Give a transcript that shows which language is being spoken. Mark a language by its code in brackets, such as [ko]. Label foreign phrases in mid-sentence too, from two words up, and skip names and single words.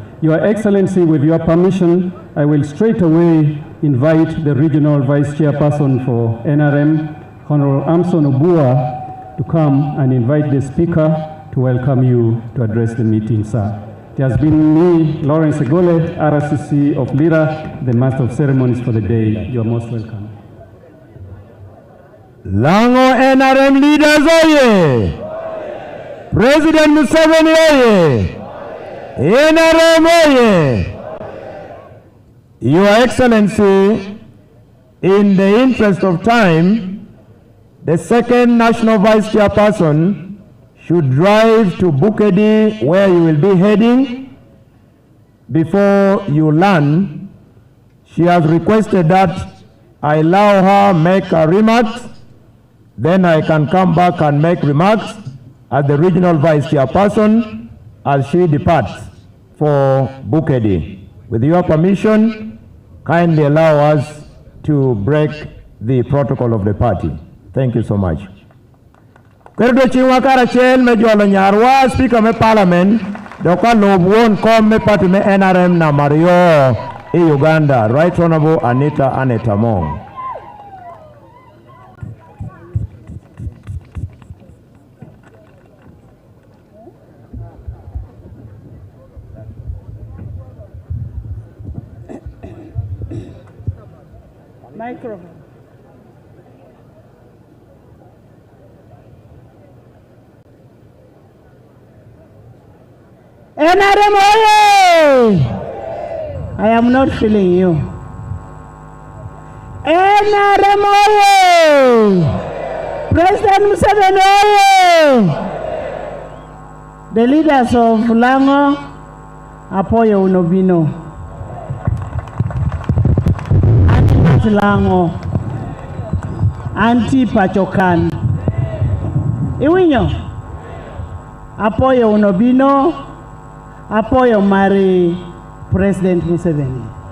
[en] Your Excellency, with your permission, I will straight away invite the Regional Vice Chairperson for NRM, Honorable Amson Obua, to come and invite the Speaker to welcome you to address the meeting, sir. It has been me, Lawrence Egole, RCC of Lira, the Master of Ceremonies for the day. You are most welcome. Lango NRM leaders, oye! President Museveni, oye! NRM, oye! Your Excellency, in the interest of time, the second National Vice Chairperson should drive to Bukedi, where you will be heading. Before you land, she has requested that I allow her make her remarks, then I can come back and make remarks as the Regional Vice Chairperson as she departs for Bukedi. With your permission, kindly allow us to break the protocol of the party. Thank you so much. [laj] Kerdo chiwa kara chen me jolo nyarwa Speaker me Parliament dokwa lobwon kom me party me NRM na Mario in Uganda, [en] Right Honorable [laj] Anita Anetamong. [en] Microphone. NRM, I am not feeling you. NRM, President Museveni, the leaders of Lango, [laj] Apoyo Unobino. Lango, Anti Pachokan, Iwinyo, Apoyo Unobino, Apoyo Mari President Museveni.